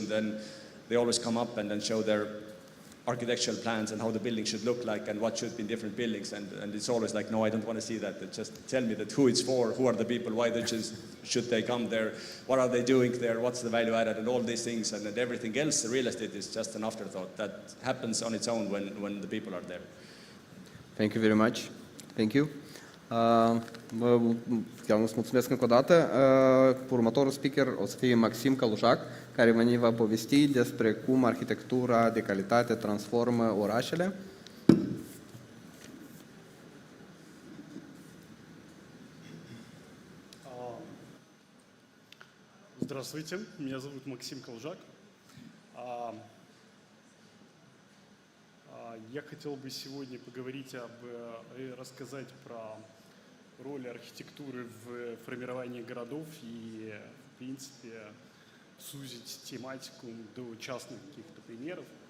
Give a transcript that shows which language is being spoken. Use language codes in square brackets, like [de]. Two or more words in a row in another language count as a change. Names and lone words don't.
[en] Then they always come up and then show their architectural plans and how the building should look like and what should be in different buildings, and it's always like, no, I don't want to see that. Just tell me that who it's for, who are the people, why they should they come there, what are they doing there, what's the value added, and all these things, and everything else. The real estate is just an afterthought that happens on its own when the people are there. Thank you very much. Thank you. [ro] Chiar îți mulțumesc încă o dată. Următorul speaker o să fie Maxim Călușac, care ne va povesti despre cum arhitectura de calitate transformă orașele. [ru] Здравствуйте, меня зовут Максим Колжак. Я хотел бы сегодня поговорить и рассказать про роль архитектуры в формировании городов и, в принципе, сузить тематику до частных каких-то примеров.